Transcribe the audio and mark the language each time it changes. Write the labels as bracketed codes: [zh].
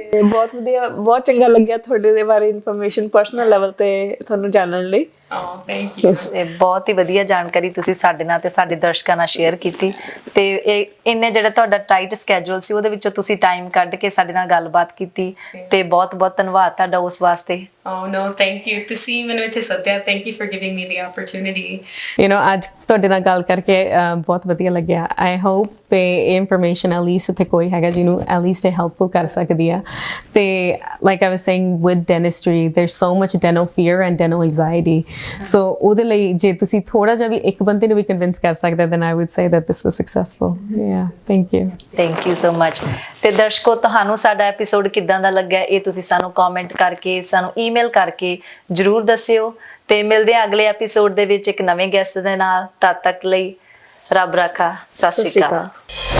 [pa] ਬਹੁਤ ਵਧੀਆ, ਬਹੁਤ ਚੰਗਾ ਲੱਗਿਆ ਤੁਹਾਡੇ ਦੇ ਬਾਰੇ ਇਨਫੋਰਮੇਸ਼ਨ ਪਰਸਨਲ ਲੈਵਲ ਤੇ ਤੁਹਾਨੂੰ ਜਾਣਨ ਲਈ। [en] Oh, thank you. [pa] ਤੇ ਬਹੁਤ ਹੀ ਵਧੀਆ ਜਾਣਕਾਰੀ ਤੁਸੀਂ ਸਾਡੇ ਨਾਲ ਤੇ ਸਾਡੇ ਦਰਸ਼ਕਾਂ ਨਾਲ ਸ਼ੇਅਰ ਕੀਤੀ ਤੇ ਇਹ ਇੰਨੇ ਜਿਹੜਾ ਤੁਹਾਡਾ ਟਾਈਟ ਸਕੇਜੂਲ ਸੀ ਉਹਦੇ ਵਿੱਚੋਂ ਤੁਸੀਂ ਟਾਈਮ ਕੱਢ ਕੇ ਸਾਡੇ ਨਾਲ ਗੱਲਬਾਤ ਕੀਤੀ ਤੇ ਬਹੁਤ ਬਹੁਤ ਧੰਨਵਾਦ ਤੁਹਾਡਾ ਉਸ ਵਾਸਤੇ। [en] Oh no, thank you. [pa] ਤੁਸੀਂ ਮੈਨੂੰ ਇੱਥੇ ਸੱਦਿਆ, [en] thank you for giving me the opportunity. You know, [pa] ਅੱਜ ਤੁਹਾਡੇ ਨਾਲ ਗੱਲ ਕਰਕੇ ਬਹੁਤ ਵਧੀਆ ਲੱਗਿਆ। [en] I hope [pa] ਤੇ ਇਹ information [en] at least [pa] ਉੱਥੇ ਕੋਈ ਹੈਗਾ ਜਿਹਨੂੰ at least ਇਹ helpful ਕਰ ਸਕਦੀ ਆ। ਤੇ [en] like I was saying with dentistry, there's so much dental fear and dental anxiety. [pa] So ਉਹਦੇ ਲਈ ਜੇ ਤੁਸੀਂ ਥੋੜਾ ਜਿਹਾ ਵੀ ਇੱਕ ਬੰਦੇ ਨੂੰ ਵੀ ਕਨਵਿੰਸ ਕਰ ਸਕਦੇ [en] then I would say that this was successful. Yeah, thank you. Thank you so much. [pa] ਤੇ ਦਰਸ਼ਕੋ, ਤੁਹਾਨੂੰ ਸਾਡਾ ਐਪੀਸੋਡ ਕਿੱਦਾਂ ਦਾ ਲੱਗਿਆ ਇਹ ਤੁਸੀਂ ਸਾਨੂੰ ਕਮੈਂਟ ਕਰਕੇ ਸਾਨੂੰ ਈਮੇਲ ਕਰਕੇ ਜਰੂਰ ਦੱਸਿਓ ਤੇ ਮਿਲਦੇ ਹਾਂ ਅਗਲੇ ਐਪੀਸੋਡ ਦੇ ਵਿੱਚ ਇੱਕ ਨਵੇਂ ਗੈਸਟ ਦੇ ਨਾਲ। ਤਦ ਤੱਕ ਲਈ ਰੱਬ ਰਾਖਾ। ਸਤਿ ਸ਼੍ਰੀ ਅਕਾਲ।